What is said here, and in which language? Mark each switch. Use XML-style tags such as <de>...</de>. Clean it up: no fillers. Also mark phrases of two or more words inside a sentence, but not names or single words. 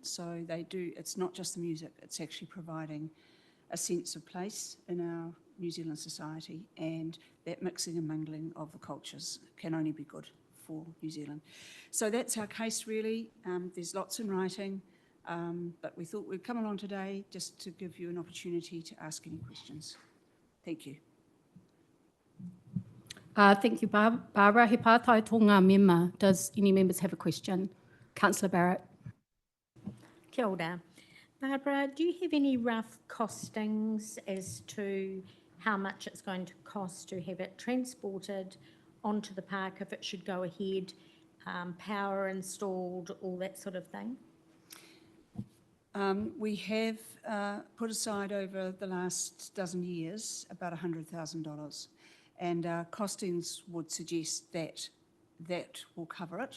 <en>So it's not just the music, it's actually providing a sense of place in our New Zealand society, and that mixing and mingling of the cultures can only be good for New Zealand. So that's our case really. There's lots in writing, but we thought we'd come along today just to give you an opportunity to ask any questions. Thank you. Thank you, Barbara.</en> <mi>He pātai tō ngā mema.</mi> <en>Does any members have a question? Councillor Barrett.</en> <mi>Kia ora.</mi> <en>Barbara, do you have any rough costings as to how much it's going to cost to have it transported onto the park if it should go ahead, power installed, all that sort of thing? We have put aside over the last dozen years about $100,000, and our costings would suggest that that will cover it.</en>